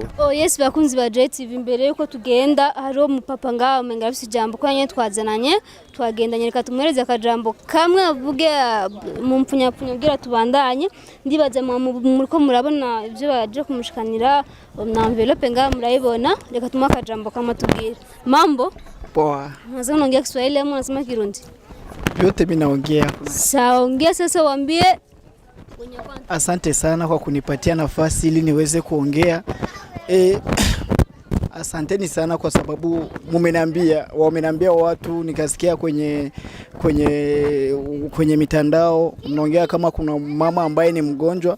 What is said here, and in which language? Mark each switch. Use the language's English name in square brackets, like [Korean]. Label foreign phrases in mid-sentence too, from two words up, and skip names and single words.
[Rundi] Yes, bakunzi ba JTV, imbere yuko tugenda hariho umupapa ngaho umenga afise ijambo ko nyene twazananye, twagendanye, reka tumuhereze akajambo kamwe avuge mu mpfunyapfunya kugira tubandanye. Ndibaza muriko murabona ivyo baje kumushikanira na envelope ngaho murayibona, reka tumuha akajambo kamwe tubwire. [Swahili] Mambo poa. Unaweza kuongea Kiswahili ama unasema Kirundi? Yote mimi naongea. Sawa, ongea sasa, waambie. Asante sana kwa kunipatia nafasi ili niweze kuongea. Asanteni sana kwa sababu wameniambia watu, nikasikia kwenye mitandao mnaongea kama kuna mama ambaye ni mgonjwa.